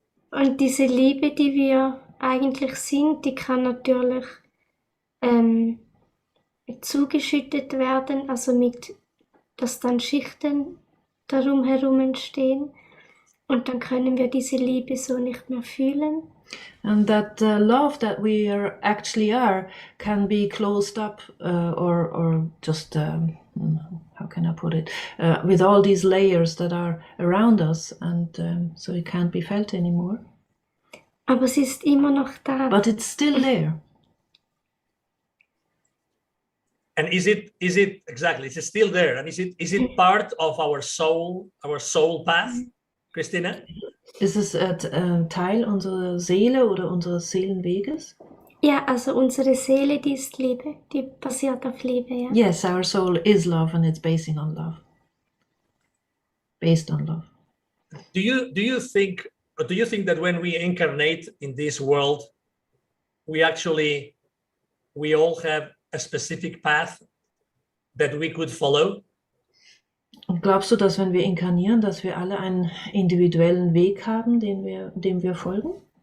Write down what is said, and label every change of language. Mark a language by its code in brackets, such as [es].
[de] Und diese Liebe, die wir eigentlich sind, die kann natürlich zugeschüttet werden, also dass dann Schichten darum herum entstehen und dann können wir diese Liebe so nicht mehr fühlen. [en] And that love that we actually are can be closed up or just how can I put it, with all these layers that are around us, and so it can't be felt anymore. [de] Aber es ist immer noch da. [en] But it's still there. And is it exactly? Is it still there? And is it part of our soul path, Christina? [de] Ist es Teil unserer Seele oder unseres Seelenweges? Ja, also unsere Seele, die ist Liebe, die basiert auf Liebe, ja. [en] Yes, our soul is love and it's based on love. Do you think that when we incarnate in this world, we all have a specific path that we could follow? [de] Und glaubst du, dass wenn wir inkarnieren, dass wir alle einen individuellen Weg haben, dem wir folgen?